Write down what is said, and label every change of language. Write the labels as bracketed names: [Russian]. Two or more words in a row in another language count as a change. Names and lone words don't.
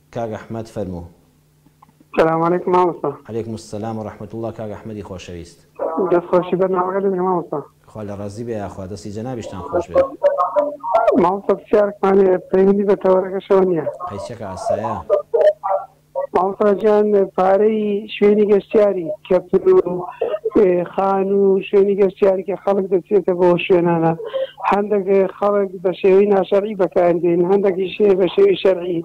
[Central Kurdish] كاغ أحمد فرمو. [Arabic] السلام عليكم [Central Kurdish] مامۆستا. [Arabic] عليكم السلام ورحمة الله. [Central Kurdish] كاغ أحمدی خۆشەویست. دەستخۆشی بەرنامەکە دەبێ مامۆستا. خوا لە ڕازی بێ یاخوا دەستی جەنابیشتان خۆش بێ. مامۆستا پرسیارێکمانێ پەیوەندی بە تەوەرەکەشەوە نییە. قەیسێکە ئاسایە. مامۆستا گیان پارەی شوێنی گەشتیاری کەپر و خان و شوێنی گەشتیاری کە خەڵک دەچێتە بۆ شوێنانە هەندێک خەڵک بە شێوەی ناشەرعی بەکاردێن هەندێکیشێ بە شێوەی شەرعی.